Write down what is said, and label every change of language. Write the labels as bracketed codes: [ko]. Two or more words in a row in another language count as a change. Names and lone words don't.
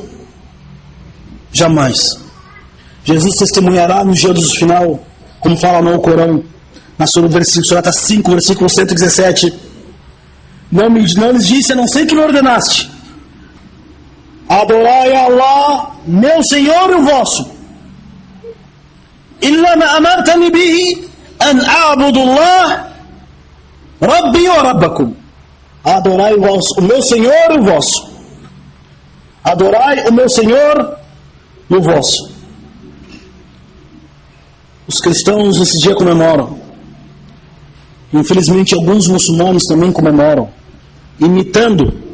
[pt] Jamais. Jesus testemunhará no dia do final, como fala no Corão, na surata 5, versículo 117, não lhes disse, a não ser que me ordenaste, adorai a Allah, meu Senhor e o vosso, [ar] إلا ما أمرتني به أن اعبدوا الله ربي وربكم. [pt] Adorai o meu Senhor e o vosso. Adorai o meu Senhor e o vosso. Os cristãos nesse dia comemoram Infelizmente, alguns muçulmanos também comemoram, imitando